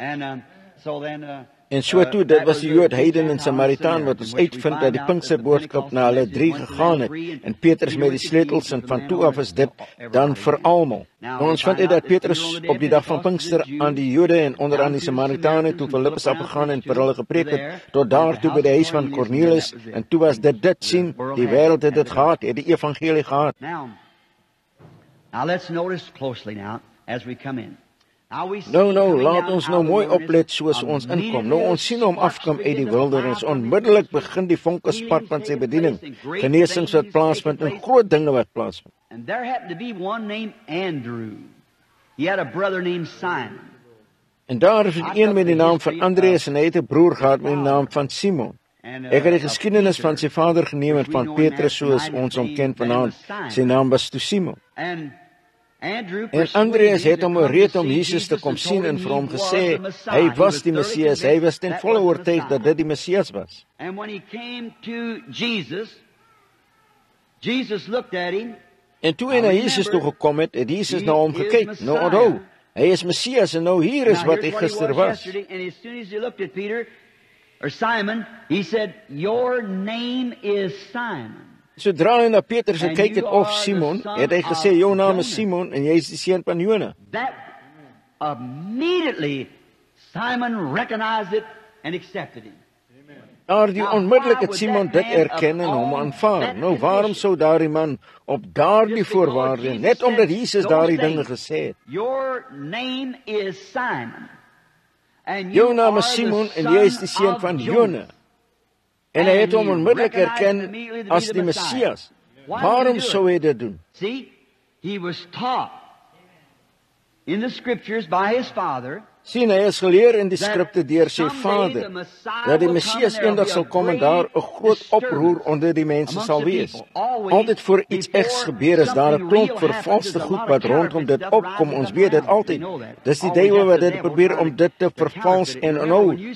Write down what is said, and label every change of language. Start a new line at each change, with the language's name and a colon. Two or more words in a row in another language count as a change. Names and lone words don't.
Afrikaans: En so toe, dit was die Jood, Heiden en Samaritaan wat ons uitvind dat die Pinksterboodskap na hulle 3 gegaan het en Petrus met die sleutels en van toe af is dit dan vir almal. Nou ons vind uit dat Petrus op die dag van Pinkster aan die Jode en onder aan die Samaritane toe Filippus afgegaan en vir hulle gepreek het tot daar toe by die huis van Cornelius en toe was dit sien, die wêreld het dit gehad, het die evangelie gehad.
English: Now let's notice closely now as we come in.
Afrikaans: Nou, laat ons nou mooi oplet soos ons inkom. Nou, ons sien hom afkom uit die wildernis. Onmiddellik begin die vonke spat van sy bediening. Genesings wat plaasvind en groot dinge wat plaasvind.
English: And there happened to be one named Andrew. He had a brother named Simon.
Afrikaans: En daar is een met die naam van Andreas en hy het 'n broer gehad met die naam van Simon. Ek het die geskiedenis van sy vader geneem en van Petrus soos ons hom ken vanaand. Sy naam was toe Simon. En Andreas het hom gereed om Jesus te kom sien en vir hom gesê, hy was die Messias, hy was ten volle oortuig dat dit die Messias was.
English: And when he came to Jesus looked at him.
Afrikaans: En toe hy na Jesus toe gekom het, het Jesus na hom gekyk. Nou onthou, hy is Messias en nou hier is wat hy gister was.
English: And as soon as he looked at Peter, or Simon, he said, your name is Simon.
Afrikaans: Sodra hy na Petrus gekyk het of Simon, het hy gesê, jou naam is Simon en jy is die seun van Jona.
English: That immediately Simon recognized it and accepted him.
Afrikaans: Maar die onmiddellik het Simon dit erken en hom aanvaar. Nou waarom sou daardie man op daardie voorwaarde, net omdat Jesus daardie dinge gesê het?
English: Your name is Simon.
Afrikaans: Jou naam is Simon en jy is die seun van Jona. En hy het hom onmiddellik erken as die Messias. Waarom sou hy dit doen?
English: See, he was taught in the scriptures by his father.
Afrikaans: Sien, hy is geleer in die skrifte deur sy vader, dat die Messias eendag sal kom en daar 'n groot oproer onder die mense sal wees. Altyd voor iets egs gebeur is daar 'n klomp vervalste goed wat rondom dit opkom, ons weet dit altyd. Dis die duiwel wat dit probeer om dit te vervals en onhou.